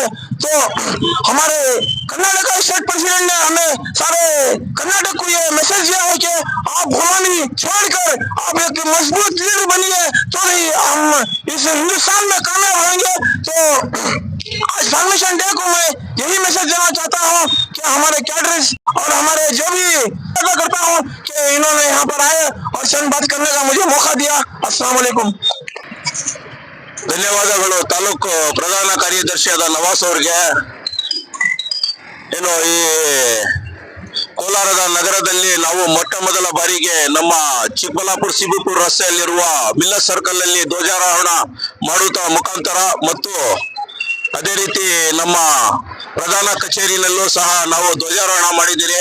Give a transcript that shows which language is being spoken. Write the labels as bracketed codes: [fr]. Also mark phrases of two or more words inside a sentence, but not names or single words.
[hi] तो हमारे कर्नाटक [en] state president [hi] ने हमें सारे कर्नाटक को ये मैसेज दिया है कि आप गुलामी छोड़कर आप एक मजबूत लीडर बनिए, तो ही हम इस हिंदुस्तान में कामयाब होंगे। तो आज [en] formation day [hi] को मैं यही मैसेज देना चाहता हूँ कि हमारे कैडर्स और हमारे जो भी करता हूँ कि इन्होंने यहाँ पर आए और चंद बात करने का मुझे मौका दिया। [ar] السلام عليكم. [kn] ಧನ್ಯವಾದಗಳು ತಾಲೂಕು ಪ್ರಧಾನ ಕಾರ್ಯದರ್ಶಿಯಾದ ನವಾಸ್ ಅವರಿಗೆ. ಏನು ಈ ಕೋಲಾರದ ನಗರದಲ್ಲಿ ನಾವು ಮೊಟ್ಟ ಮೊದಲ ಬಾರಿಗೆ ನಮ್ಮ ಚಿಕ್ಕಬಳ್ಳಾಪುರ ಸಿಬಿಪುರ ರಸ್ತೆಯಲ್ಲಿರುವ ಮಿಲ್ಲರ್ ಸರ್ಕಲ್ ಅಲ್ಲಿ ಧ್ವಜಾರೋಹಣ ಮಾಡುತ್ತಾ ಮುಖಾಂತರ ಮತ್ತು ಅದೇ ರೀತಿ ನಮ್ಮ ಪ್ರಧಾನ ಕಚೇರಿನಲ್ಲೂ ಸಹ ನಾವು ಧ್ವಜಾರೋಹಣ ಮಾಡಿದ್ದೀರಿ.